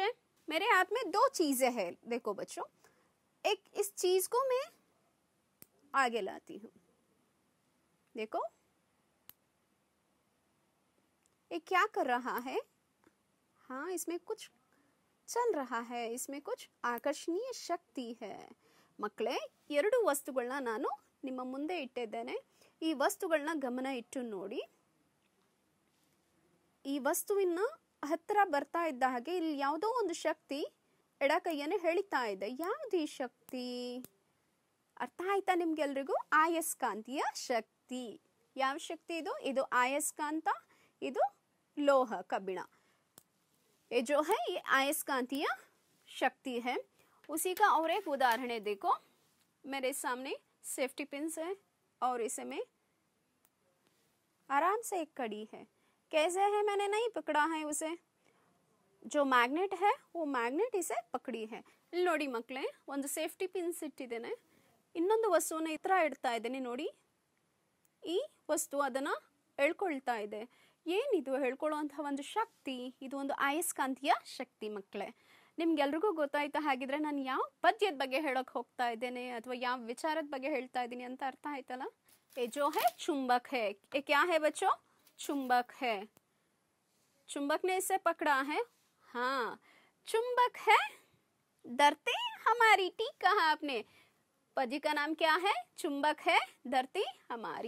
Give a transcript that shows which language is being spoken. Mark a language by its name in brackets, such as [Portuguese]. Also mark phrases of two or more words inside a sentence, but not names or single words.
[Hindi] मेरे हाथ में दो चीजें हैं, देखो बच्चों। एक इस चीज को मैं आगे लाती हूँ, देखो ये क्या कर रहा है। हाँ, इसमें कुछ चल रहा है, इसमें कुछ आकर्षणीय शक्ति है। [Kannada] ಮಕ್ಕಳೇ, ಎರಡು ವಸ್ತುಗಳನ್ನ ನಾನು ನಿಮ್ಮ ಮುಂದೆ ಇಟ್ಟಿದ್ದೇನೆ. ಈ ವಸ್ತುಗಳನ್ನ ಗಮನ ಇಟ್ಟು ನೋಡಿ. ಈ ವಸ್ತುವಿನ ಹತ್ತಿರ ಬರ್ತಾ ಇದ್ದ ಹಾಗೆ ಇಲ್ಲಿ ಯಾವುದೋ ಒಂದು ಶಕ್ತಿ ಎಡ ಕೈಯನ್ನು ಎಳಿತಾ ಇದೆ. ಯಾವುದು ಈ ಶಕ್ತಿ? ಅರ್ಥ ಆಯ್ತಾ ನಿಮ್ಗೆಲ್ರಿಗೂ? ಆಯಸ್ಕಾಂತೀಯ ಶಕ್ತಿ. ಯಾವ ಶಕ್ತಿ ಇದು? ಇದು ಆಯಸ್ಕಾಂತ, ಇದು ಲೋಹ, ಕಬ್ಬಿಣ. [Hindi] ये जो है ये आयस्कांतीय शक्ति है। उसी का और एक उदाहरण है, देखो मेरे सामने [English] safety pins [Hindi] है और इसे में आराम से एक कड़ी है। कैसे है? मैंने नहीं पकड़ा है उसे, जो मैग्नेट है वो मैग्नेट इसे पकड़ी है. [Kannada] ಇಲ್ಲಿ ನೋಡಿ ಮಕ್ಕಳೇ, ಒಂದು [English] safety pins [Kannada] ಇಟ್ಟಿದ್ದೇನೆ, ಇನ್ನೊಂದು ವಸ್ತುವನ್ನು ಈ ತರ ಇಡ್ತಾ ಇದ್ದೇನೆ ನೋಡಿ. ಈ ವಸ್ತು ಅದನ್ನ ಎಳ್ಕೊಳ್ತಾ ಇದೆ. ಏನಿದು ಹೇಳ್ಕೊಳ್ಳುವಂತಹ ಒಂದು ಶಕ್ತಿ? ಇದು ಒಂದು ಆಯಸ್ಕಾಂತೀಯ ಶಕ್ತಿ ಮಕ್ಕಳೇ. ನಿಮ್ಗೆಲ್ರಿಗೂ ಗೊತ್ತಾಯ್ತಾ? ಹಾಗಿದ್ರೆ ನಾನು ಯಾವ ಪದ್ಯದ ಬಗ್ಗೆ ಹೇಳಕ್ ಹೋಗ್ತಾ ಇದ್ದೇನೆ ಅಥವಾ ಯಾವ ವಿಚಾರದ ಬಗ್ಗೆ ಹೇಳ್ತಾ ಇದ್ದೀನಿ ಅಂತ ಅರ್ಥ ಆಯ್ತಲ್ಲ? [Hindi] ये जो है चुंबक है. ये क्या है बच्चों? चुंबक है. चुंबक ने इसे पकड़ा है. हाँ, चुंबक है धरती हमारी. ठीक कहा आपने. पद्य का नाम क्या है? चुंबक है धरती हमारी.